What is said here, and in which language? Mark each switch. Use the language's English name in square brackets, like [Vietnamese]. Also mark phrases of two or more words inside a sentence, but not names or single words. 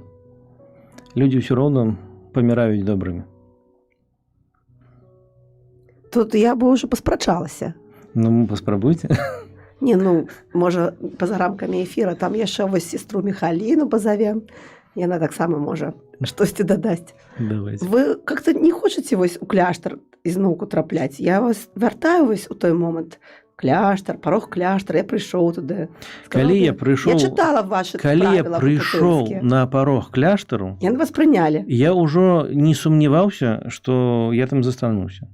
[Belarusian] Людзі ўсё роўна паміраюць добрымі. Тут я бы ўжо паспрачалася. Ну, паспрабуйце. Не, ну, можа, па-за рамкамі эфіра, там яшчэ вось сестру Міхаліну пазавем. Яна таксама можа штосьці дадасць. Давайте. Вы как-то не хочаце вось у кляштар ізноўку трапляць? Я вас вяртаю вось у той момант. Кляштар, парог кляштара, я прыйшоў туды. Калі я прыйшоў... Я чытала вашы Калі я правіла прыйшоў капуцынскія. на парог кляштару, Яны вас прынялі. я ўжо не сумняваўся, што я там застануся.